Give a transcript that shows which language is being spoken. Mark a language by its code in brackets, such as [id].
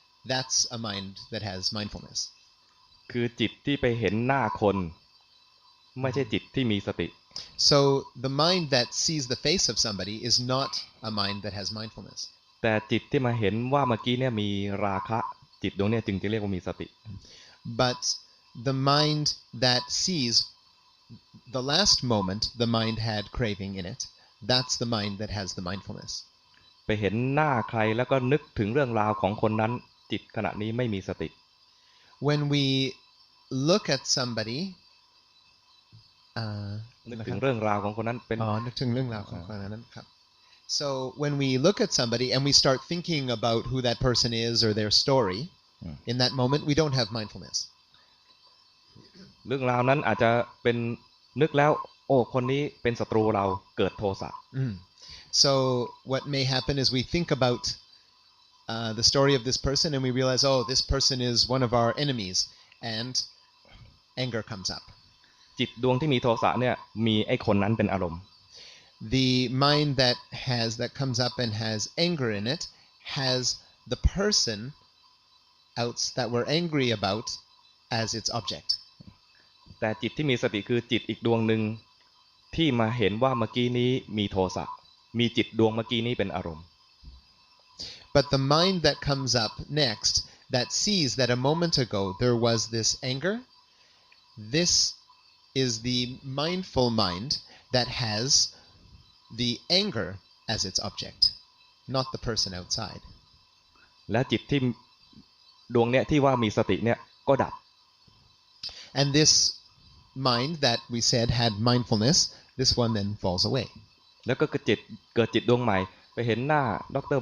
[en] That's a mind that has mindfulness. [th] คือจิตที่ไปเห็นหน้าคนไม่ใช่จิตที่มีสติ [en] So the mind that sees the face of somebody is not a mind that has mindfulness. [th] แต่จิตที่มาเห็นว่าเมื่อกี้เนี่ยมีราคะจิตดวงเนี่ยจึงจะเรียกว่ามีสติ [en] But the mind that sees the last moment the mind had craving in it, that's the mind that has the mindfulness. [th] ไปเห็นหน้าใครแล้วก็นึกถึงเรื่องราวของคนนั้นจิตขณะนี้ไม่มีสติ [en] When we look at somebody, [th] นึกถึงเรื่องราวของคนนั้นเป็น นึกถึงเรื่องราวของคนนั้นครับ [en] So when we look at somebody and we start thinking about who that person is or their story, in that moment we don't have mindfulness. [th] เรื่องราวนั้นอาจจะเป็นนึกแล้วโอ้คนนี้เป็นศัตรูเราเกิดโทสะ [en] So what may happen is we think about the story of this person and we realize, oh, this person is one of our enemies, and anger comes up. [th] จิตดวงที่มีโทสะเนี่ยมีไอ้คนนั้นเป็นอารมณ์ [en] The mind that comes up and has anger in it has the person that we're angry about as its object. [th] แต่จิตที่มีสติคือจิตอีกดวงหนึ่งที่มาเห็นว่าเมื่อกี้นี้มีโทสะมีจิตดวงเมื่อกี้นี้เป็นอารมณ์ [en] But the mind that comes up next that sees that a moment ago there was this anger, this is the mindful mind that has the anger as its object, not the person outside. [th] และจิตที่ดวงเนี่ยที่ว่ามีสติเนี่ยก็ดับ [en] And this mind that we said had mindfulness, this one then falls away. [th] แล้วก็เกิดจิตดวงใหม่ไปเห็นหน้าดร.